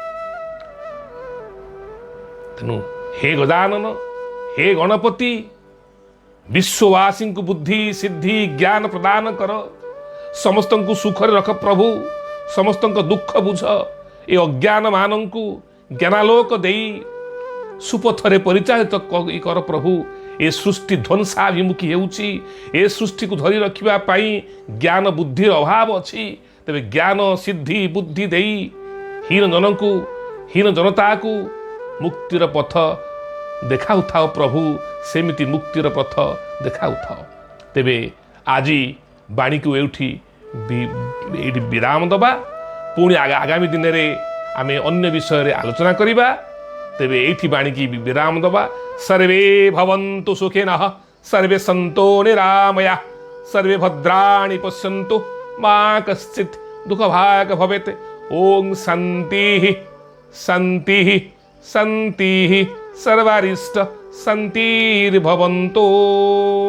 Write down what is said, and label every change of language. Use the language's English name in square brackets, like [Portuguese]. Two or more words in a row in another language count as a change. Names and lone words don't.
[Odia] ତେଣୁ ହେ ଗଜାନନ, ହେ ଗଣପତି, ବିଶ୍ୱବାସୀଙ୍କୁ ବୁଦ୍ଧି ସିଦ୍ଧି ଜ୍ଞାନ ପ୍ରଦାନ କର। ସମସ୍ତଙ୍କୁ ସୁଖରେ ରଖ ପ୍ରଭୁ। ସମସ୍ତଙ୍କ ଦୁଃଖ ବୁଝ। ଏ ଅଜ୍ଞାନ ମାନଙ୍କୁ ଜ୍ଞାନାଲୋକ ଦେଇ ସୁପଥରେ ପରିଚାଳିତ କର ପ୍ରଭୁ। ଏ ସୃଷ୍ଟି ଧ୍ୱଂସାଭିମୁଖୀ ହେଉଛି ଏ ସୃଷ୍ଟି କୁ ଧରି ରଖିବା ପାଇଁ ଜ୍ଞାନ ବୁଦ୍ଧି ଅଭାବ ଅଛି ତେବେ ଜ୍ଞାନ ସିଦ୍ଧି ବୁଦ୍ଧି ଦେଇ ହୀନ ଜନଙ୍କୁ ହୀନ ଜନତା କୁ ମୁକ୍ତିର ପଥ ଦେଖାଉ ଥାଅ ପ୍ରଭୁ ସେମିତି ମୁକ୍ତିର ପଥ ଦେଖାଉ ଥାଅ। ତେବେ ଆଜି ବାଣୀ କୁ ଏଠି ବିରାମ ଦବା ପୁଣି ଆଗାମୀ ଦିନ ରେ ଆମେ ଅନ୍ୟ ବିଷୟ ରେ ଆଲୋଚନା କରିବା। ତେବେ ଏଠି ବାଣୀ କି ବିରାମ ଦବା। [Sanskrit] सर्वे भवन्तु सुखिनः सर्वे सन्तो निरामया सर्वे भद्राणि पश्यन्तु मा कश्चित् दुःखभाग् भवेत्। ओम शान्तिः शान्तिः शान्तिः सर्वारिष्ट शान्तिर्भवन्तु।